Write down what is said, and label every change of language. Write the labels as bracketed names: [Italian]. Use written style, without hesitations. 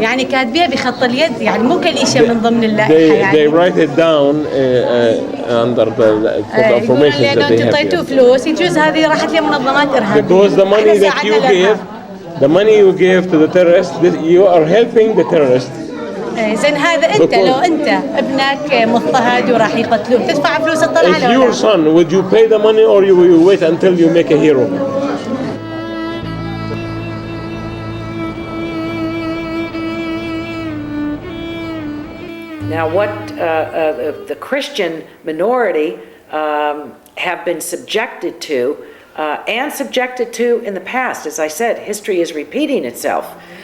[Arabic] يعني كاتبيها بخط اليد يعني مو كل شيء من ضمن اللائحة يعني. [English] They write it down under the information that they have. [Arabic] انتوا فلوس يجوز هذه راحت لمنظمات إرهابية. [English] Because the money that you give, the money you give to the terrorists, you are helping the terrorists. [Arabic] زين هذا أنت لو أنت ابنك مضطهد وراح يقتلوه تدفع فلوس الطلعة [English] If your son, would you pay the money or you will wait until you make a hero? Now, what the Christian minority have been subjected to and subjected to in the past, as I said, history is repeating itself.